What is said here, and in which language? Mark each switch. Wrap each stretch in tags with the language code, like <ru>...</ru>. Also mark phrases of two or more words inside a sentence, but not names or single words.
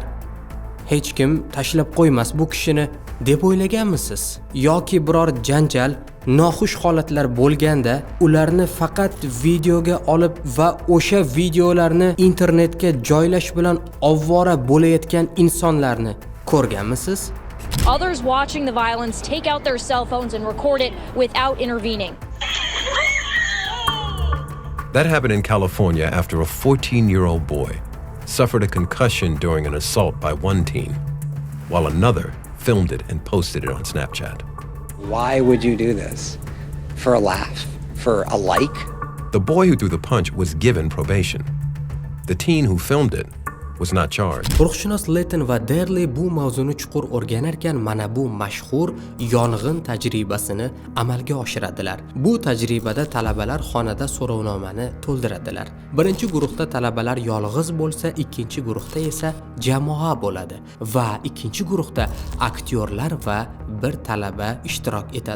<uz>Hech kim tashlab qo'ymas bu kishini deb o'ylaganmisiz? Yoki biror janjal, noxush holatlar bo'lganda ularni faqat videoga olib va o'sha videolarni internetga joylash bilan ovvora bo'layotgan insonlarni ko'rganmisiz?</uz> <en>Others watching the violence take out their cell phones and record it without intervening. That happened in California after a 14-year-old boy suffered a concussion during an assault by one teen, while another filmed it and posted it on Snapchat. Why would you do this? For a laugh? For a like? The boy who threw the punch was given probation. The teen who filmed it was not charged.</en> <uz>Ruhshunos Layton va Derli bu mavzuni chuqur o'rganarkan mana bu mashhur yong'in tajribasini amalga oshiradilar. Bu tajribada talabalar xonada so'rovnomani to'ldiradilar. Birinchi guruhda talabalar yolg'iz bo'lsa, ikkinchi guruhda esa jamoa bo'ladi va ikkinchi guruhda aktyorlar va bir talaba ishtirok etadi.</uz>